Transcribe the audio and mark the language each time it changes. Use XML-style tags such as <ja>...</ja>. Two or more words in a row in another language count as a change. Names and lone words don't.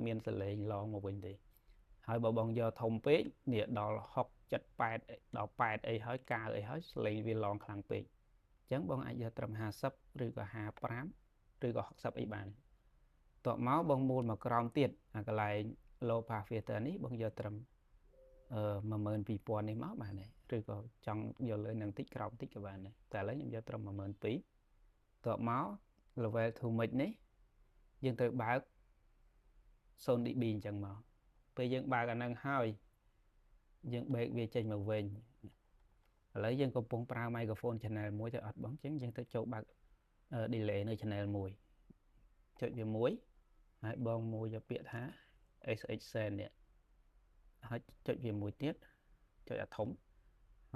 <km>មានសលេងឡងមកវិញទេហើយបើបងយកធំពេកនេះដល់6 7 8ដល់8អីហើយ9អីហើយសលេងវាឡងខ្លាំងពេកអញ្ចឹងបងអាចយកត្រឹម50ឬក៏55ឬក៏60អីបានតបមកបងមូលមកក្រោមទៀតអាកន្លែង</km> <en>low pass filter</en> <km>នេះបងយកត្រឹម12000នេះមកបានទេឬក៏ចង់យកលើនឹងតិចក្រោមតិចក៏បានដែរតែឥឡូវខ្ញុំយកត្រឹម12000តបមក</km> <en>level to mix</en> <km>នេះយើងត្រូវបើក 0 dB អញ្ចឹងមកពេលយើងបើកអាហ្នឹងហើយយើងបែកវាចេញមកវិញឥឡូវយើងកំពុងប្រើ</km> <en>microphone channel</en> <km>1ទៅអត់បងអញ្ចឹងយើងទៅចូលបើក delay នៅ channel 1ចុចវាមួយហើយបងមួយយកពាក្យថា SX Send នេះហើយចុចវាមួយទៀតចុចអាធំហើយ</km>